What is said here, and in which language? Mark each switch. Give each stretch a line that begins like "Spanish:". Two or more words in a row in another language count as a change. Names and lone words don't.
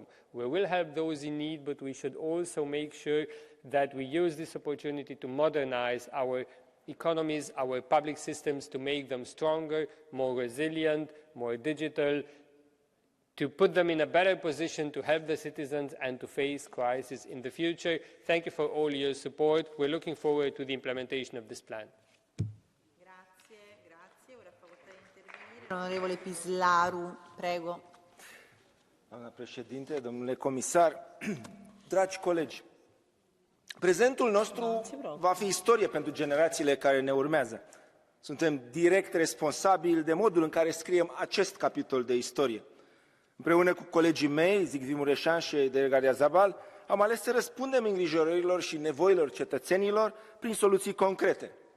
English: We will help those in need, but we should also make sure that we use this opportunity to modernize our economies, our public systems, to make them stronger, more resilient, more digital, to put them in a better position to help the citizens and to face crisis in the future. Thank you for all your support. We're looking forward to the implementation of this plan.
Italian: Onorevole Pislaru, prego.
Romanian: Doamna președinte, domnule comisar, dragi colegi, prezentul nostru va fi istorie pentru generațiile care ne urmează. Suntem direct responsabili de modul în care scriem acest capitol de istorie. Împreună cu colegii mei, Zicvi Mureșan și Delegația Zabal, am ales să răspundem îngrijorărilor și nevoilor cetățenilor prin soluții concrete.